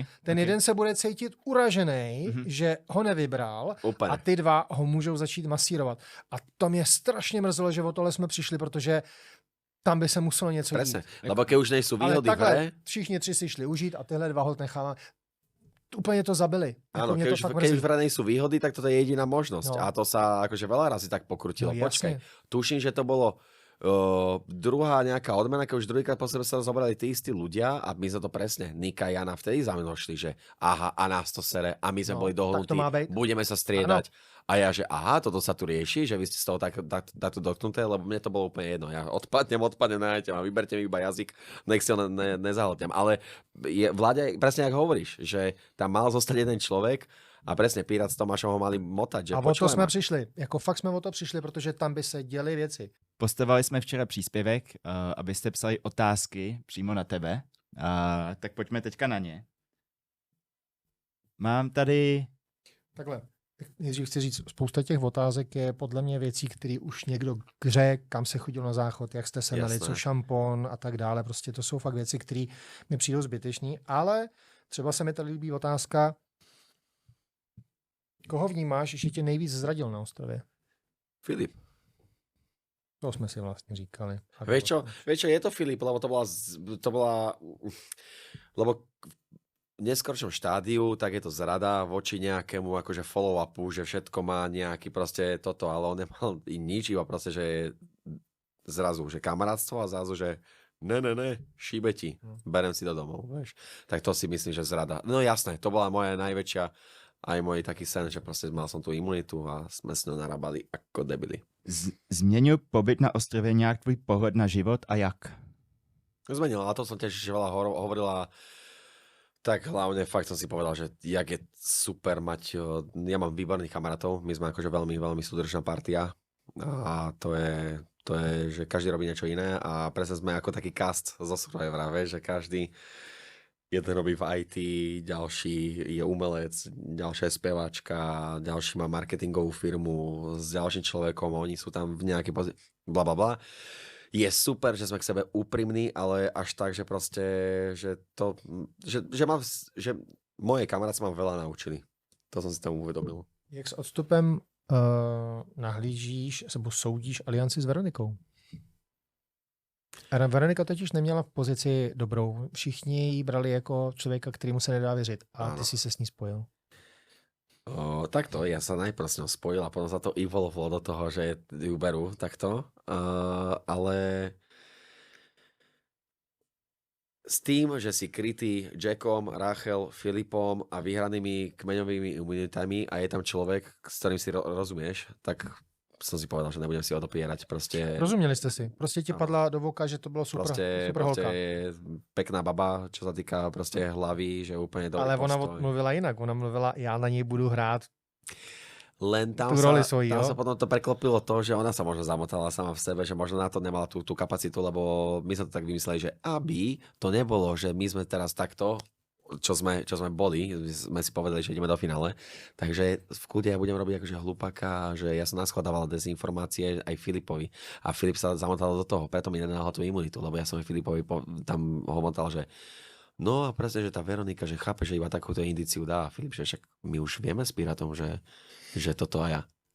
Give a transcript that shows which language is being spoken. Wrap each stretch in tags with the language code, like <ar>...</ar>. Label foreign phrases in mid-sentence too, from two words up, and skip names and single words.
<cs>Ten jeden se bude cítit uražený, že ho nevybral Úplně. a ty 2 ho můžou začít masírovat. A to mě strašně mrzelo, že o tohle jsme přišli, protože tam by se muselo něco</cs> <sk>Presne,</sk> <cs>dít.</cs> <sk>lebo keď už nejsou</sk> <cs>Ale</cs> <sk>výhody v hre,</sk> <cs>takhle všichni 3 si šli užít a tyhle 2 hod necháváme. Úplně to zabili.</cs> <sk>áno,</sk> <cs>mě</cs> <sk>keď to už,</sk> <cs>fakt</cs> <sk>keď už</sk> <cs>mrzí.</cs> <sk>v hre nejsou výhody, tak toto je jediná možnosť. No. A to sa akože veľa razy tak pokrutilo. No, Počkaj, jasne. tuším, že to bolo druhá nejaká odmena, keď už druhýkrát po sebe sa zobrali tí istí ľudia a my sme to presne, Nika a Jana vtedy za mnou šli, že aha, a nás to sere a my sme No, boli tak to dohodnutí, má byť. budeme sa striedať. A ja, že aha, toto sa tu rieši, že vy ste z toho takto dotknuté, lebo mne to bolo úplne jedno. Ja odpadnem, nájdem a vyberte mi iba jazyk, nech si ho nezahltnem. Ale Vláďa, presne jak hovoríš, že tam mal zostať jeden človek a presne Pirát s Tomášom ho mali motať. Že</sk> <cs>A o to</cs> <sk>počúvaj</sk> <cs>jsme</cs> <sk>ma.</sk> <cs>přišli. Jako fakt jsme o to přišli, protože tam by se děly věci. Postavili jsme včera příspěvek, abyste psali otázky přímo na tebe. Tak pojďme teďka na ně. Mám tady... Takhle. Nejdřív chci říct, spousta těch otázek je podle mě věcí, které už někdo řekl, kam se chodil na záchod, jak jste se měli, Jasné. co šampon a tak dále. Prostě to jsou fakt věci, které mi přijdou zbytečný, ale třeba se mi tady líbí otázka, koho vnímáš, že tě nejvíc zradil na ostrově? Filip. To jsme si vlastně říkali.</cs> <sk>Vieš čo, je to Filip, lebo to bola lebo v neskoršom štádiu, tak je to zrada voči nejakému akože follow-upu, že všetko má nejaký proste toto, ale on nemal nič, iba proste, že je zrazu, že kamarátstvo a zrazu, že ne, šíbe ti, berem si do domov, vieš. Tak to si myslím, že zrada. No jasné, to bola moja najväčšia, aj môj taký sen, že proste mal som tú imunitu a sme s ňou narábali ako debili.</sk> <cs>Změnil pobyt na ostrově nějak tvůj pohled na život a jak?</cs> <sk>Zmenil, a to som tiež ešte veľa hovorila, tak hlavne fakt som si povedal, že jak je super mať, ja mám výborných kamarátov, my sme akože veľmi, veľmi súdržná partia a to je, že každý robí niečo iné a presne sme ako taký cast zo Survivora, vieš, že každý jeden robí v IT, ďalší je umelec, ďalšia je speváčka, ďalší má marketingovú firmu s ďalším človekom, oni sú tam v nejakej bla bla bla. Je super, že sme k sebe úprimní, ale až tak, že proste, že moje kamaráti ma veľa naučili. To som si tam uvedomil.</sk> <cs>Jak s odstupem nahlížíš nebo soudíš alianci s Veronikou? Veronika totiž neměla v pozici dobrou. Všichni ji brali jako člověka, kterému se nedá věřit. A ty si se s ní spojil.</cs> <sk>Takto, ja sa najprv s ňou spojil a potom sa to evolvlo do toho, že ju berú takto. Ale s tým, že si krytý Jackom, Rachel, Filipom a vyhranými kmeňovými imunitami a je tam človek, s ktorým si rozumieš, tak som si povedal, že nebudem si odopierať. Proste,</sk> <cs>rozuměli jste si? Prostě ti padla do voka, že to bylo super, super holka.</cs> <sk>je pekná baba, čo sa týka proste hlavy, že úplne dobrý</sk> <cs>Ale ona</cs> <sk>postoj.</sk> <cs>mluvila jinak. Ona mluvila, já na něj budu hrát.</cs> <sk>Len tam tú roli svojí, tam</sk> <cs>jo?</cs> <sk>sa potom to preklopilo to, že ona sa možno zamotala sama v sebe, že možno na to nemala tú kapacitu, lebo my sme to tak vymysleli, že aby to nebolo, že my sme teraz takto, čo sme boli, sme si povedali, že ideme do finále, takže v kľude ja budem robiť akože hlupaka, že ja som naskladával dezinformácie aj Filipovi a Filip sa zamotal do toho, preto mi nedal tú imunitu, lebo ja som Filipovi tam ho motal, že no a presne, že tá Veronika, že chápe, že iba takúto indíciu dá a Filip, že však my už vieme s Pirátom, že toto a ja.</sk>